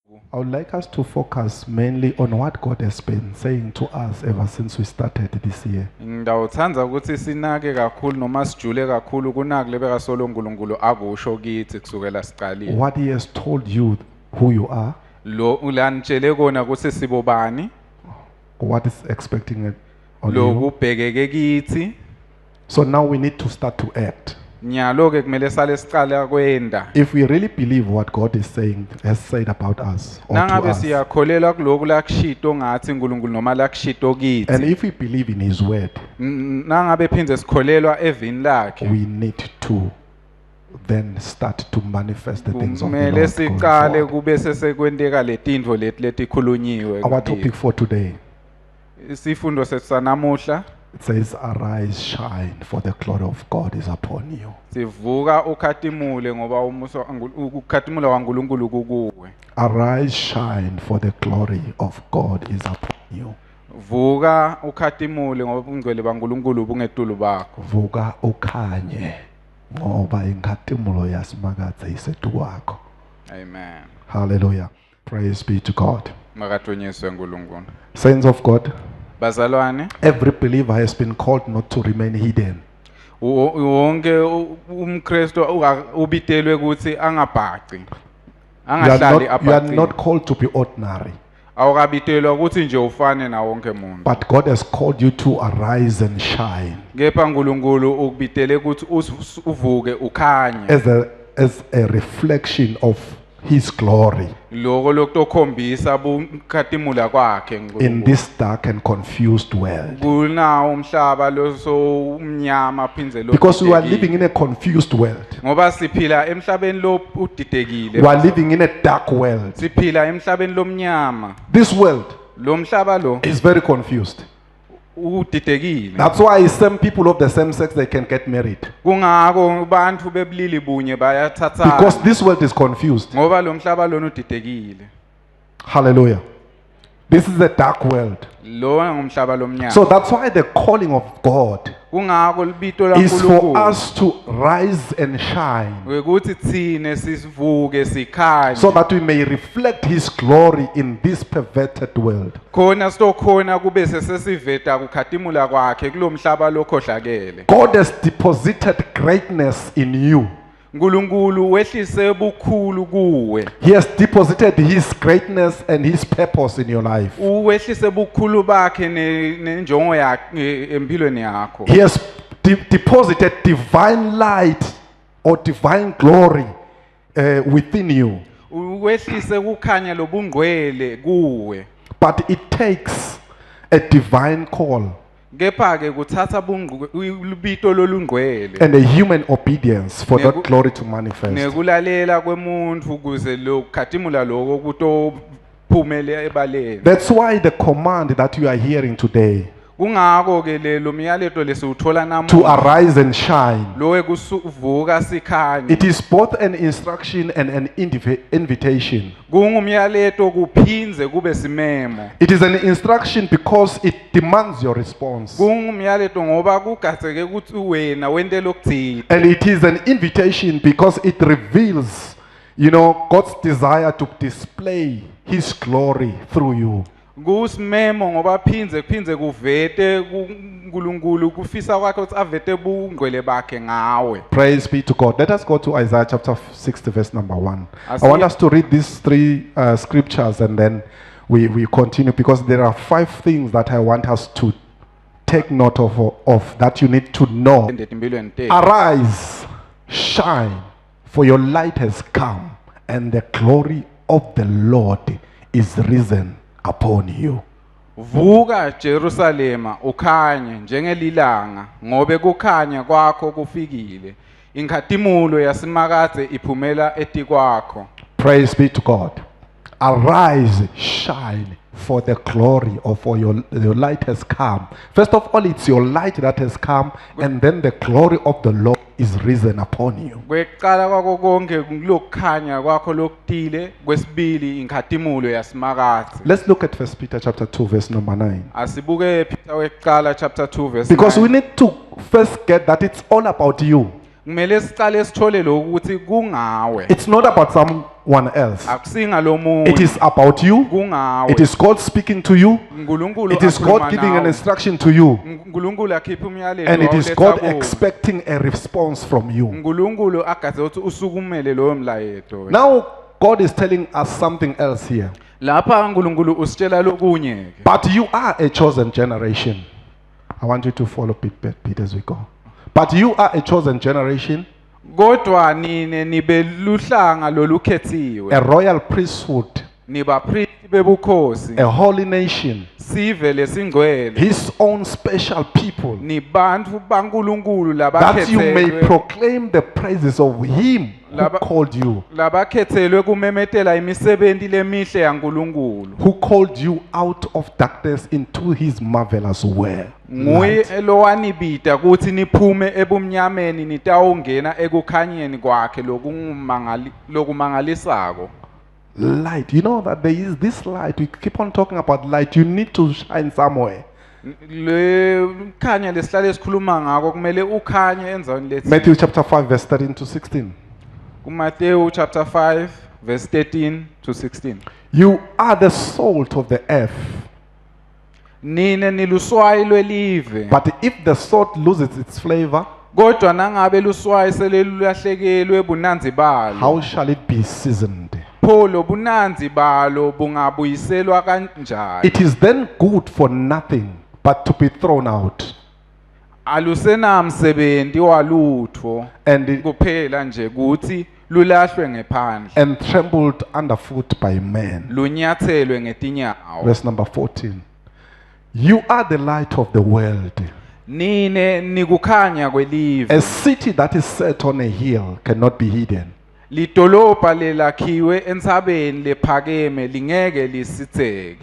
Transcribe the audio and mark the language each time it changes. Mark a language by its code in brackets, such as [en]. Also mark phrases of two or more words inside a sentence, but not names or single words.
[en] I would like us to focus mainly on what God has been saying to us ever since we started this year. [ss] Ngidawuthanda ukuthi sinake kakhulu noma sijule kakhulu kunaki lebekasolo uNkulunkulu akusho kithi kusukela siqalile. [en] What He has told you who you are, [ss] Lo ulanitshele kona ukuthi sibobani, [en] what is expecting it on [ss] lo [en] you. [ss] kubhekeke kithi. [en] So now we need to start to act. [ss] Nyalo ke kumele sale siqala kwenda. [en] If we really believe what God is saying, has said about us or to [ss] Nangabe [en] us, [ss] siyakholelwa kuloko lakushito ngathi uNkulunkulu noma lakushito [en] and [ss] kithi. [en] if we believe in His word, [ss] Nangabe phindze sikholelwa evini lakhe. [en] we need to then start to manifest the things of the [ss] Kumele [en] Lord going [ss] siqale [en] forward. [ss] kube sesekwenteka letintfo letikhulunyiwe. [en] Our topic for today, [ss] Isifundo sethu sanamuhla [en] it says, arise, shine, for the glory of God is upon you. [ss] sivuka ukhatimule ngoba ukhatimula kwaNkulunkulu kukuwe. [en] Arise, shine, for the glory of God is upon you. [ss] Vuka ukhatimule ngoba ubungcwele baNkulunkulu bungetulu bakho. Vuka ukhanye, ngoba inkhatimulo yasimakaze isetukwakho. Amen. [en] Hallelujah. Praise be to God. [ss] Makathunyiswe uNkulunkulu. [en] Saints of God, [ss] Bazalwane, [en] every believer has been called not to remain hidden. [ss] wonke umKristu ubitelwe ukuthi angabhaqi. [en] You [ss] Angahlali [en] are [ss] abhaqi. [en] not called to be ordinary, [ss] Awukabitelwa ukuthi nje ufane na wonke umuntu. [en] but God has called you to arise and shine [ss] Kepha uNkulunkulu ukubitele ukuthi uvuke ukhanye. [en] as a reflection of His glory [ss] Lokho lokukhombisa ubukhatimula kwakhe [en] in [ss] uNkulunkulu. [en] this dark and confused world. [ss] Kunawo umhlaba loso umnyama phindze lo. [en] Because we are living in a confused world. [ss] Ngoba siphila emhlabeni lo udidekile. [en] We are living in a dark world. [ss] Siphila emhlabeni lomnyama. [en] This world [ss] Lo mhlaba lo [en] is very confused. [ss] udidekile. [en] That's why some people of the same sex, they can get married. [ss] Kungako abantu bebulili bunye bayathathana. [en] Because this world is confused. [ss] Ngoba lo mhlaba lona udidekile. [en] Hallelujah. This is a dark world. [ss] Lo ngumhlaba lomnyama. [en] So that's why the calling of God [ss] Kungako libito [en] is for [ss] laNkulunkulu. [en] us to rise and shine, [ss] Ukuthi thine sivuke sikhanye. [en] so that we may reflect His glory in this perverted world. [ss] Khona sitokhona kube sesiveta kukhatimula kwakhe kulomhlaba lokhohlakele. [en] God has deposited greatness in you. [ss] uNkulunkulu wehlise bukhulu kuwe. [en] He has deposited His greatness and His purpose in your life. [ss] Uwehlise bukhulu bakhe nenjongo yakhe empilweni yakho. [en] He has deposited divine light or divine glory within you. [ss] Uwehlise kukhanya lobungcwele kuwe. [en] But it takes a divine call [ss] Kepha ke kuthatha libito lolungcwele. [en] and a human obedience for that glory to manifest. [ss] Nekulalela kwemuntu ukuze lo khatimula lokho kutophumele ebaleni. [en] That's why the command that you are hearing today, [ss] Kungako ke lo myaleto lesiuthola [en] to [ss] namuhla. [en] arise and shine, [ss] Lo ekuvuka sikhanye. [en] it is both an instruction and an invitation. [ss] Kungumyaleto kuphinze kube simemo. [en] It is an instruction because it demands your response. [ss] Kungumyaleto ngoba kugatseke ukuthi wena wente lokuthini. [en] And it is an invitation because it reveals, God's desire to display His glory through you. [ss] Kusimemo ngoba phindze kuvete kuNkulunkulu kufisa kwakhe ukuthi avete bungcwele bakhe ngawe. [en] Praise be to God. Let us go to Isaiah chapter 60 verse number 1. I [ss] Asiya- [en] want us to read these three scriptures and then we continue, because there are 5 things that I want us to take note of that you need to know. [ss] Empilweni tethu. [en] Arise, shine, for your light has come, and the glory of the Lord is risen upon you. [ss] Vuka Jerusalema ukhanye njengelilanga ngobe kukhanya kwakho kufikile. Inkhatimulo yasimakade iphumela etikwakho. [en] Praise be to God. Arise, shine, for the glory of your light has come. First of all, it's your light that has come, and then the glory of the Lord is risen upon you. [ss] Kwekuqala kwakho konke kulokukhanya kwakho lokutile, kwesibili inkhatimulo yasimakade. [en] Let's look at 1 Peter chapter 2 verse number 9. [ss] Asibuke Peter wekuqala [en] chapter 2 verse Because 9. we need to first get that it's all about you. [ss] kumele siqale sithole lokho ukuthi kungawe [en] It's not about someone else. [ss] akusinga lo [en] It [ss] muntu [en] is about you. [ss] kungawe [en] It is God speaking to you. [ss] uNkulunkulu [en] It is God [ss] akhuluma [en] giving an [ss] nawe. [en] instruction to you. [ss] uNkulunkulu akhipha umyalelo [en] And it is [ss] awuletha [en] God [ss] kuwe. [en] expecting a response from you. [ss] uNkulunkulu agaze ukuthi usukumele loyo mlayeto [en] Now, God is telling us something else here. [ss] lapha uNkulunkulu usitshela lokunye ke [en] But you are a chosen generation. I want you to follow bit as we go. But you are a chosen generation, [ss] kodwa nine nibe luhlanga lolukhethiwe [en] a royal priesthood, [ss] niba priest bebukhosi [en] a holy nation, [ss] sive lesingcwele [en] His own special people, [ss] nibantu baNkulunkulu [en] that you may [ss] labakhethelwe [en] proclaim the praises of Him who [ss] Laba- [en] called you, [ss] labakhethelwe kumemetela imisebenzi lemihle yaNkulunkulu [en] who called you out of darkness into His marvelous world. [ss] nguye [en] Light. [ss] lowanibida ukuthi niphume ebumnyameni nitawungena ekukhanyeni kwakhe lokumangalisako [en] Light. You know that there is this light. We keep on talking about light. You need to shine somewhere. [ss] le khanya lesihlale esikhuluma ngako kumele ukhanye enzaweni lethi [en] Matthew chapter 5, verse 13 to 16. [ss] kuMateyu [en] chapter 5 verse 13 to 16 You are the salt of the earth. [ss] nine niluswayi lwelive [en] But if the salt loses its flavor, [ss] kodwa nangabe luswayi selulahlekelwe bunanzi balo [en] how shall it be seasoned? [ss] pho lobunanzi balo bungabuyiselwa kanjani [en] It is then good for nothing but to be thrown out [ss] alusenamsebenzi walutho [en] and [ss] kuphela nje ukuthi lulahlwe ngephandle [en] and trampled underfoot by men. [ss] lunyathelwe ngetinyawo [en] Verse number 14. You are the light of the world. [ss] nine nikukhanya kwelive [en] A city that is set on a hill cannot be hidden. [ss] lidolobha lelakhiwe entsabeni lephakeme lingeke lisitheke